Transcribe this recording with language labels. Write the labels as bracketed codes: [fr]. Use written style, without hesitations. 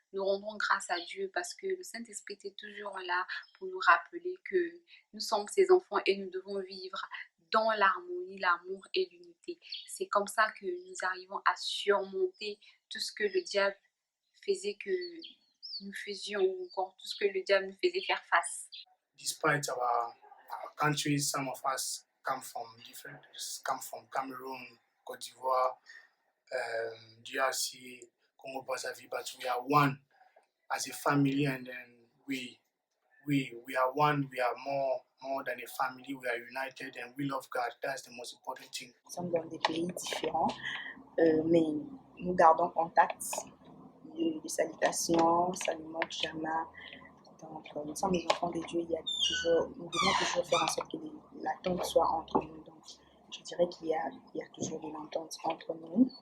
[fr] nous rendons grâce à Dieu parce que le Saint-Esprit est toujours là pour nous rappeler que nous sommes ses enfants et nous devons vivre dans l'harmonie, l'amour et l'unité. C'est comme ça que nous arrivons à surmonter tout ce que le diable faisait que nous faisions, ou encore tout ce que le diable nous faisait faire face. [en] Despite our countries, some of us come from Cameroon, Côte d'Ivoire, DRC, Congo Brazzaville, but we are one as a family, and then we are one. We are more than a family. We are united and we love God. That's the most important thing. [fr] Nous sommes dans des pays différents, mais nous gardons contact de salutations, saluons, pyjama. Donc, nous sommes les enfants de Dieu. Nous devons toujours faire en sorte que l'attente soit entre nous. Donc, je dirais qu'il y a toujours de l'entente entre nous.